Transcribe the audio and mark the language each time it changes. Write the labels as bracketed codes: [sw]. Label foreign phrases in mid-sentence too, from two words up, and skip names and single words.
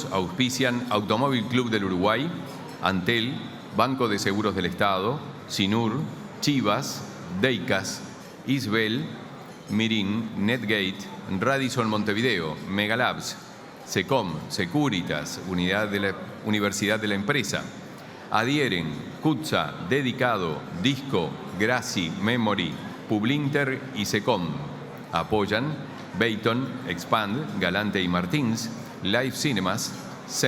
[es] Auspician Automóvil Club del Uruguay, Antel, Banco de Seguros del Estado, SINUR, Chivas, Deicas, Isbel, Mirin, Netgate, Radisson Montevideo, Megalabs, SECOM, Securitas, Unidad de la Universidad de la Empresa, Adhieren, CUTSA, Dedicado, Disco, Graci, Memory, Publinter y SECOM. Apoyan Bayton, Expand, Galante y Martins, Live Cinemas, SEM.